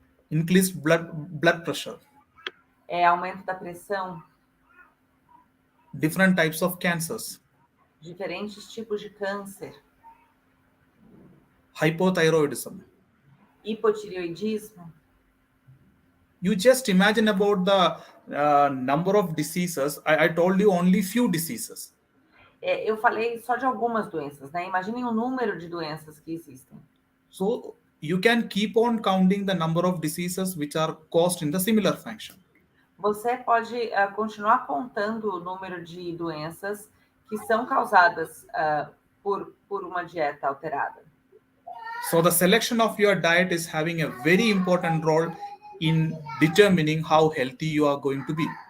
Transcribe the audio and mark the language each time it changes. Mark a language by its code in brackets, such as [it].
[en] Increased blood pressure. [pt] Aumento da pressão. [en] Different types of cancers. [pt] Diferentes tipos de câncer. [en] Hypothyroidism. [pt] Hipotireoidismo. [en] You just imagine about the number of diseases. I told you only few diseases. [pt] Eu falei só de algumas doenças, né? Imaginem o número de doenças que existem. [en] So you can keep on counting the number of diseases which are caused in the similar fashion. [pt] Você pode continuar contando o número de doenças que são causadas por uma dieta alterada. [en] So the selection of your diet is having a very important role in determining how healthy you are going to be.